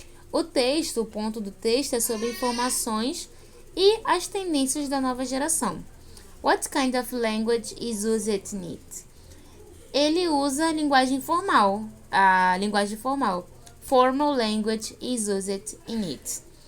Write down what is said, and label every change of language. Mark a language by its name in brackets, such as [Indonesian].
[Portuguese] O texto, o ponto do texto é sobre informações e as tendências da nova geração. [English] What kind of language is used in it? [Portuguese] Ele usa a linguagem formal. [English] Formal language is used in it.